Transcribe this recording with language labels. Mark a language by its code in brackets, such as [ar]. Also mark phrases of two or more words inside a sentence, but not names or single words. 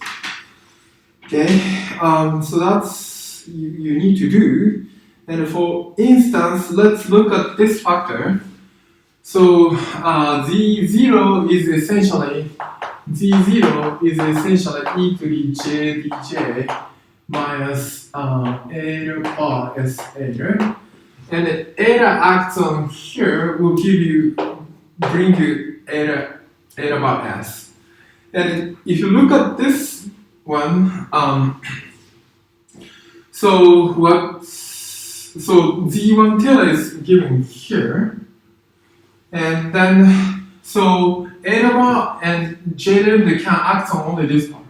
[en] Okay, so that's you need to do. And for instance, let's look at this factor. So Z0 is essentially e to the j dj minus eta bar s eta. And eta acts on here will bring you eta bar s. And if you look at this one, so Z1 tilde is given here, and then so eta bar and j derivative can act on only this part.